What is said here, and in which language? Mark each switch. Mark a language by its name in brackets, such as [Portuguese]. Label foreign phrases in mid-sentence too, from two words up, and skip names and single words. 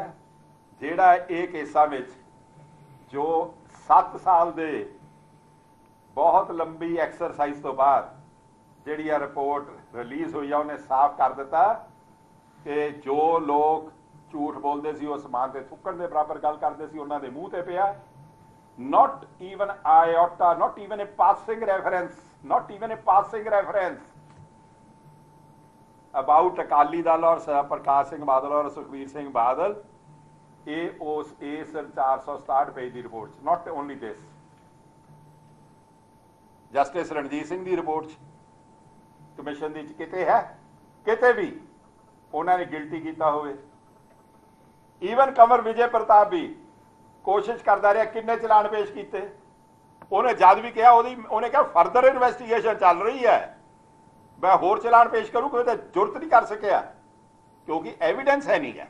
[Punjabi] ਜਿਹੜਾ ਇਹ ਕੇਸਾਂ ਵਿੱਚ ਜੋ 7 ਸਾਲ ਦੇ ਬਹੁਤ ਲੰਬੀ ਐਕਸਰਸਾਈਜ਼ ਤੋਂ ਬਾਅਦ ਜਿਹੜੀ ਆ [English] report release [Punjabi] ਹੋਈ ਆ, ਉਹਨੇ ਸਾਫ਼ ਕਰ ਦਿੱਤਾ ਕਿ ਜੋ ਲੋਕ ਝੂਠ ਬੋਲਦੇ ਸੀ ਉਹ ਸਮਾਨ ਤੇ ਥੁੱਕਣ ਦੇ ਬਰਾਬਰ ਗੱਲ ਕਰਦੇ ਸੀ, ਉਹਨਾਂ ਦੇ ਮੂੰਹ ਤੇ ਪਿਆ। [English] not even iota, not even a passing reference about [Punjabi] ਅਕਾਲੀ ਦਲ ਔਰ ਪ੍ਰਕਾਸ਼ ਸਿੰਘ ਬਾਦਲ ਔਰ ਸੁਖਬੀਰ ਸਿੰਘ ਬਾਦਲ, ਇਹ ਉਸ ਇਸ 467 ਪੇਜ ਦੀ ਰਿਪੋਰਟ 'ਚ, [English] not only this, [Punjabi] ਜਸਟਿਸ ਰਣਜੀਤ ਸਿੰਘ ਦੀ ਰਿਪੋਰਟ 'ਚ, ਕਮਿਸ਼ਨ ਦੀ ਕਿਤੇ ਹੈ, ਕਿਤੇ ਵੀ ਉਹਨਾਂ ਨੇ ਗਿਲਟੀ ਕੀਤਾ ਹੋਵੇ। ਈਵਨ ਕੰਵਰ ਵਿਜੇ ਪ੍ਰਤਾਪ ਵੀ ਕੋਸ਼ਿਸ਼ ਕਰਦਾ ਰਿਹਾ, ਕਿੰਨੇ ਚਲਾਨ ਪੇਸ਼ ਕੀਤੇ, ਉਹਨੇ ਜਦ ਵੀ ਕਿਹਾ ਉਹਨੇ ਕਿਹਾ [English] further investigation [Punjabi] ਚੱਲ ਰਹੀ ਹੈ, ਮੈਂ ਹੋਰ ਚਲਾਨ ਪੇਸ਼ ਕਰੂ, ਕੋਈ ਤਾਂ ਜ਼ਰੂਰਤ ਨਹੀਂ ਕਰ ਸਕਿਆ ਕਿਉਂਕਿ ਐਵੀਡੈਂਸ ਹੈ ਨਹੀਂ ਹੈ।